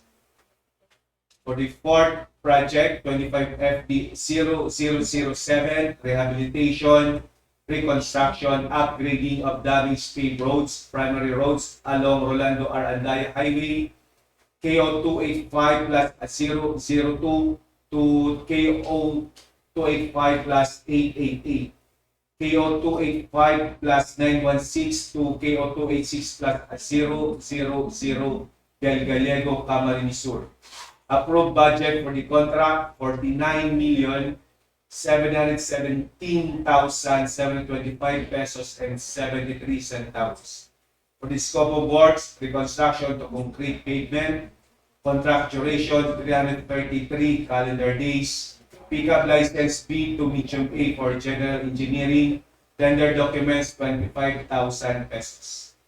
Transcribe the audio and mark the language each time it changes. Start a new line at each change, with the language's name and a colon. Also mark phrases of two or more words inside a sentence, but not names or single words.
English: For the fourth project, 25 FD 0007, rehabilitation, reconstruction, upgrading of damaged paved roads, primary roads along Rolando R. Andaya Highway, KO 285 plus 002 to KO 285 plus 888. KO 285 plus 916 to KO 286 plus 000 Del Gallego, Camarines Sur. Approved budget for the contract, 49,717,725 pesos and 73 centavos. For the scope of works, reconstruction to concrete pavement, contract duration 333 calendar days, pickup license B to medium A for general engineering, tender documents 25,000 pesos.